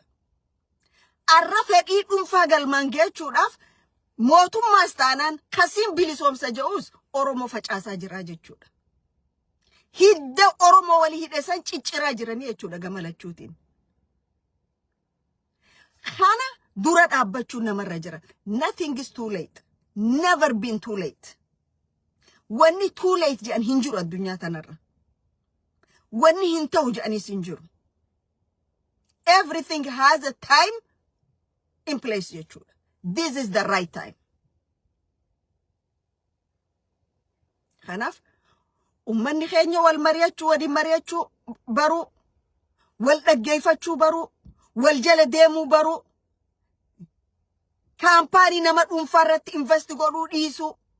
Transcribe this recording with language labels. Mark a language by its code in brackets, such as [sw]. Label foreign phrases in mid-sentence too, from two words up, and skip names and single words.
[om] Arra fedhii dhuunfaa galmaan geechuudhaaf mootummaas taanaan kasiin bilisoomsa jedhus Oromoo facaasaa jira jechuudha. Hidda Oromoo walii hidhesan cicciraa jiranii jechuudha gamalachuutiin. Kana dura dhaabbachuu namarra jira. [en] Nothing is too late. Never been too late. [om] Wanni [en] too late [om] jedhan hin jiru addunyaa tanarra. Wanni hin ta'u jedhanis hin jiru. [en] Everything has a time in place jechuudha. This is the right time. [om] Kanaaf ummanni keenya wal mari'achuu waliin mari'achuu baruu wal dhaggeeffachuu baruu wal jala deemuu baruu kaampaanii nama dhuunfaa irratti invest godhuu dhiisuu.